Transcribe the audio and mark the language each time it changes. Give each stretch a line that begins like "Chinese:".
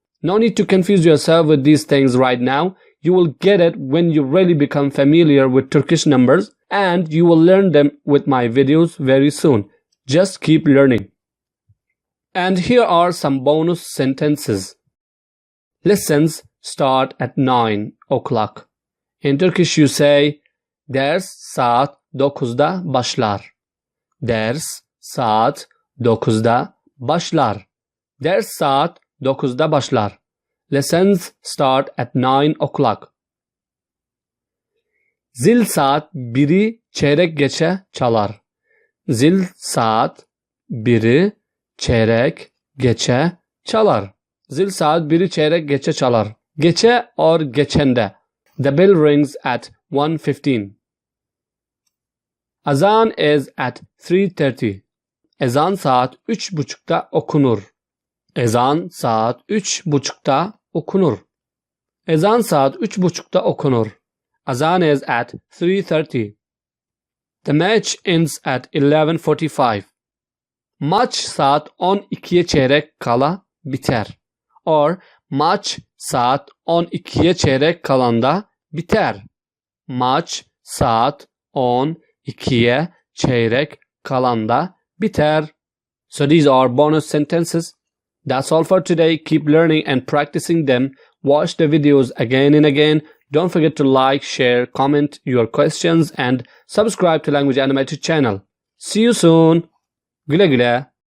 English: No need to confuse yourself with these things right now. You will get it when you really become familiar with Turkish numbers, and you will learn them with my videos very soon. Just keep learning. And here are some bonus sentences. Lessons start at 9 o'clock. In Turkish you say, ders saat 9'da başlar.
Turkish: Ders saat 9'da başlar. Ders saat 9'da başlar.
English: Lessons start at 9 o'clock.
Turkish: Zil saat 1'i çeyrek geçe çalar. Zil saat 1'i çeyrek geçe çalar. Zil saat 1'i çeyrek geçe çalar.
English: Geçe or geçende. The bell rings at 1:15.
Turkish: Azan is at 3:30. Ezan saat 3:30'da okunur. Ezan saat 3:30'da okunur. Ezan saat 3:30'da okunur.
English: Azan is at 3:30. The match ends at 11:45.
Turkish: Maç saat 12'ye çeyrek kala biter. Or maç saat 12'ye çeyrek kalanda biter. Maç saat 12'ye çeyrek kalanda biter.
English: So these are bonus sentences. That's all for today. Keep learning and practicing them. Watch the videos again and again. Don't forget to like, share, comment your questions and subscribe to Language Animated channel. See you soon. Güle güle.